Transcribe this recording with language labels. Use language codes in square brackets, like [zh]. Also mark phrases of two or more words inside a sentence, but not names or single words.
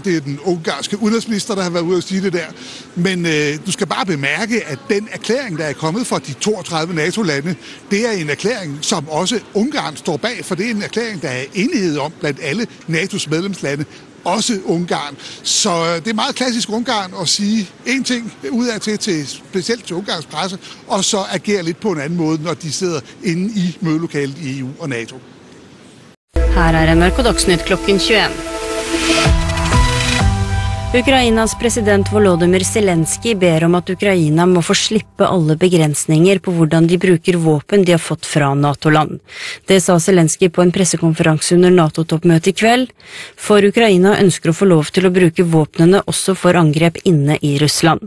[da] Det er den ungarske udenrigsminister, der har været ude at sige det der. Men du skal bare bemærke, at den erklæring, der er kommet fra de 32 NATO-lande, det er en erklæring, som også Ungarn står bag, for det er en erklæring, der er enighed om blandt alle NATO's medlemslande, også Ungarn. Så det er meget klassisk Ungarn at sige en ting udadtil, specielt til Ungarns presse, og så agere lidt på en anden måde, når de sidder inde i mødelokalet i EU og NATO. [no] Her NRK Dagsnytt klokken 21. Ukrainas president Volodymyr Zelensky ber om at Ukraina må få slippe alle begrensninger på hvordan de bruker våpen de har fått fra NATO-land. Det sa Zelensky på en pressekonferanse under NATO-toppmøtet i kveld, for Ukraina ønsker å få lov til å bruke våpnene også for angrep inne i Russland.